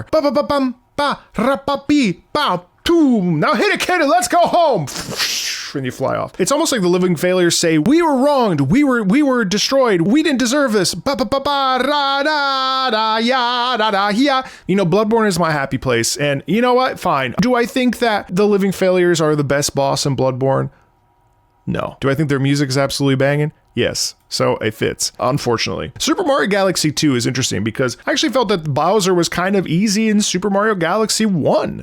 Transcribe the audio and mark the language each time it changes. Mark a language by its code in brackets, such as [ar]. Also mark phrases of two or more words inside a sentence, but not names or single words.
[en] Ba ba ba bum ba ra ba bee ba toom. Now hit it, kid, and let's go home. And you fly off. It's almost like the living failures say, we were wronged, we were destroyed, we didn't deserve this. Ba ba ba ba ra da da ya da da ya. You know, Bloodborne is my happy place, and you know what? Fine. Do I think that the living failures are the best boss in Bloodborne? No. Do I think their music is absolutely banging? Yes. So it fits, unfortunately. Super Mario Galaxy 2 is interesting because I actually felt that Bowser was kind of easy in Super Mario Galaxy 1.